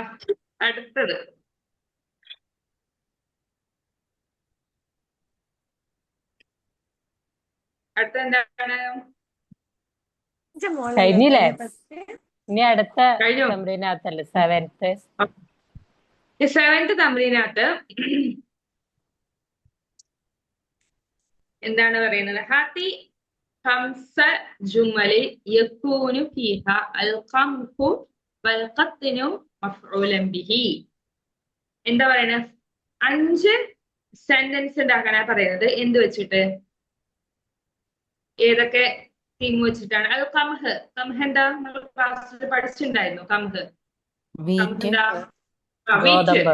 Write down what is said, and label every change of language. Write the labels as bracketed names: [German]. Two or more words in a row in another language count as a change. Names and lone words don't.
[Malayalam] അടുത്തത് എന്താണ്? കഴിഞ്ഞില്ലേ? ഇനി അടുത്ത കഴിഞ്ഞു. തമ്രീനകത്തല്ലേ 7th. ഈ 7th തമ്രീനകത്ത് എന്താണ് പറയുന്നത്? [Arabic] ഹാത്തി خمس جمل يكون فيها القمح والقطن مفعولا به. [Malayalam] എന്താ പറയുന്നത്? 5 സെന്റൻസ് ഉണ്ടാക്കാനാ പറയുന്നത്. എന്ത് വെച്ചിട്ട്? ഏതൊക്കെ തീം വെച്ചിട്ടാണ്? അത് കംഹ്. കംഹ് എന്താ? നമ്മൾ ക്ലാസ്സിൽ പഠിച്ചിട്ടുണ്ടായിരുന്നു. കംഹ് വീറ്റ്, എന്താ? ഗോതമ്പ്.